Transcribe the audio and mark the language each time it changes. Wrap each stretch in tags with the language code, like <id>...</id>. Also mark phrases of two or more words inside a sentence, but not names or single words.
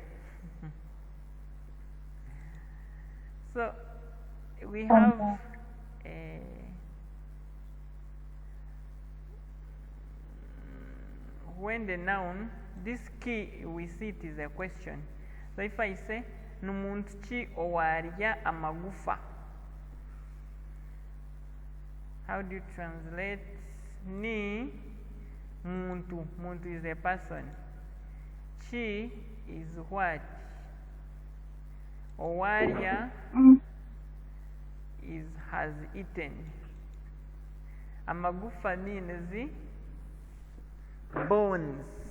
<en>So we have when the noun, this key we see it is a question. So if I say</en> <nyn>numuntu ki owarya amagufa,</nyn> <en>how do you translate</en> <nyn>ni muntu?</nyn> <en>Muntu is a person. Chi is what? Owarya is has eaten. Amagufa means bones.</en>